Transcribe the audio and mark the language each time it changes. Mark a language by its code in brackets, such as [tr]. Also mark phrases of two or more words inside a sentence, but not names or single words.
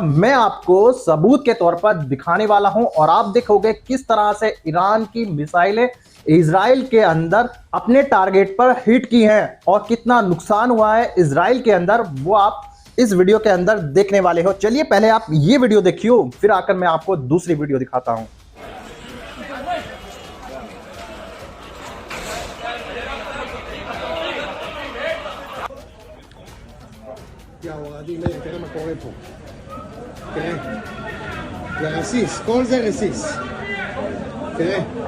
[hi] मैं आपको सबूत के तौर पर दिखाने वाला हूं और आप देखोगे किस तरह से ईरान की मिसाइलें इजराइल के अंदर अपने टारगेट पर हिट की हैं और कितना नुकसान हुआ है इजराइल के अंदर, वो आप इस वीडियो के अंदर देखने वाले हो। चलिए पहले आप ये वीडियो देखियो, फिर आकर मैं आपको दूसरी वीडियो दिखाता हूं। [he] תראה מה קורה פה. תראה. זה רסיס, כל זה רסיס. תראה.